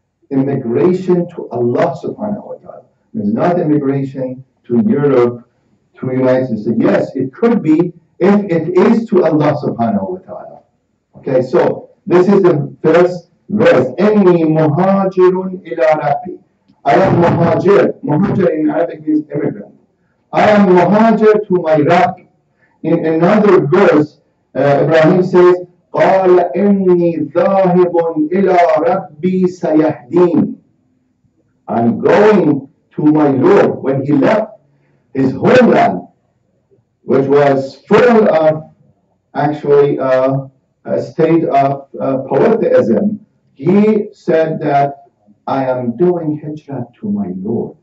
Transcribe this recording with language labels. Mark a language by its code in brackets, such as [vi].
[en] Immigration to Allah subhanahu wa ta'ala. It's not immigration to Europe, to the United States. Yes, it could be if it is to Allah subhanahu wa ta'ala. Okay, so this is the first verse. [ar] Inni muhajirun ila Rabbi. [en] I am muhajir. Muhajir in Arabic means immigrant. I am muhajir to my Rabbi. In another verse, Ibrahim says, [ar] قال إني ذاهب إلى ربي سيهدين. [en] I'm going to my Lord. When he left his homeland, which was full of actually a state of polytheism, he said that I am doing hijrah to my Lord.